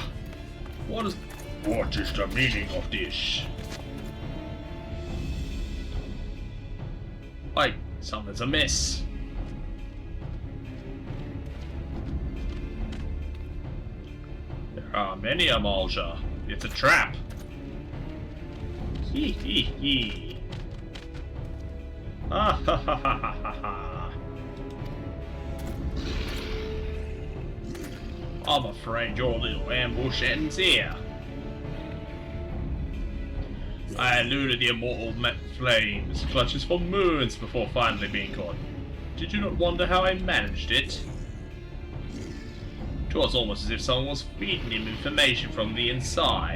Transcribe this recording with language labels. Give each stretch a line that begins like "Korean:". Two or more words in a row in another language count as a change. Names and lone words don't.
English: What is the meaning of this? Wait, something's amiss. There are many Amalja. It's a trap. Hee hee hee. Ah ha ha ha ha ha ha. I'm afraid your little ambush ends here. I eluded the immortal flames, clutches for moons before finally being caught. Did you not wonder how I managed it? It was almost as if someone was feeding him information from the inside.